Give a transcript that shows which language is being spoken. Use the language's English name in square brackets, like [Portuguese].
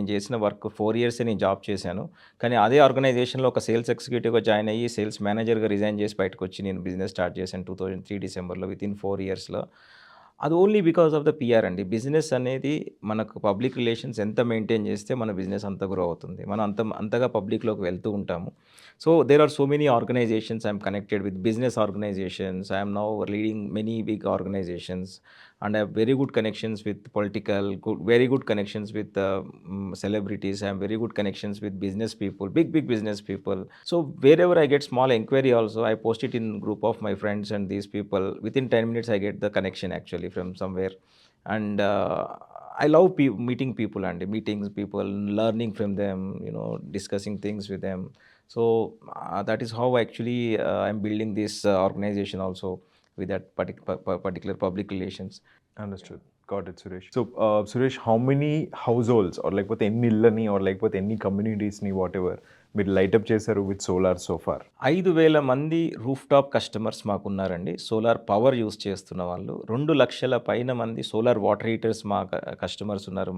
[Telugu] నేను చేసిన వర్క్ 4 ఇయర్సే నేను జాబ్ చేశాను. కానీ అదే ఆర్గనైజేషన్లో ఒక సేల్స్ ఎగ్జిక్యూటివ్గా జాయిన్ అయ్యి సేల్స్ మేనేజర్గా రిజైన్ చేసి బయటకు వచ్చి నేను బిజినెస్ స్టార్ట్ చేశాను 2003 డిసెంబర్లో. వితిన్ 4 ఇయర్స్లో అది only because of the PR అండి. బిజినెస్ అనేది మనకు పబ్లిక్ రిలేషన్స్ ఎంత మెయింటైన్ చేస్తే మన బిజినెస్ అంత గ్రో అవుతుంది. మనం అంతగా పబ్లిక్లోకి వెళ్తూ ఉంటాము. [English] So there are so many organizations I'm connected with, business organizations. I'm now leading many big organizations and I have very good connections with very good connections with celebrities. I have very good connections with business people, big business people. So wherever I get small inquiry also, I post it in group of my friends and these people. Within 10 minutes, I get the connection actually from somewhere. And I love meeting people and meeting people, learning from them, discussing things with them. So that is how actually I'm building this organization also with that particular public relations. Understood. Got it Suresh. [Telugu] So Suresh, [English] how many households [Telugu] are లేకపోతే ఎన్ని ఇళ్ళని are లేకపోతే ఎన్ని కమ్యూనిటీస్ని what ever మీరు light-up చేశారు with solar so far? 5,000 మంది roof top customers మాకున్నారండి. Solar power use చేస్తున్న వాళ్ళు. 2,00,000 పైన మంది సోలార్ వాటర్ హీటర్స్ మా కస్టమర్స్ ఉన్నారు.